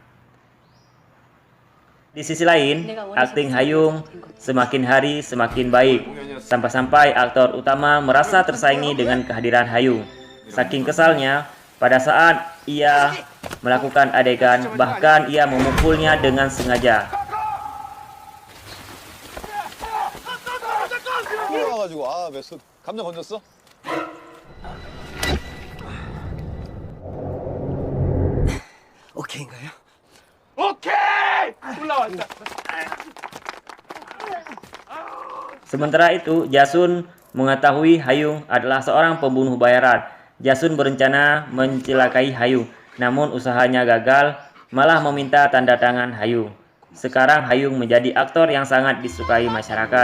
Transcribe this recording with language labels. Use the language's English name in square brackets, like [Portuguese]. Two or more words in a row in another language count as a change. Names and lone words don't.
[Indonesian] Di sisi lain, akting Hayung semakin hari semakin baik, sampai-sampai aktor utama merasa tersaingi dengan kehadiran Hayung. Saking kesalnya, pada saat ia melakukan adegan, bahkan ia memukulnya dengan sengaja. [Korean] 오케이인가요? 오케이! 올라왔다. [Indonesian] Sementara itu, Jasun mengetahui Hayung adalah seorang pembunuh bayaran. Jasun berencana mencelakai Hayung, namun usahanya gagal, malah meminta tanda tangan Hayung. Sekarang Hayung menjadi aktor yang sangat disukai masyarakat.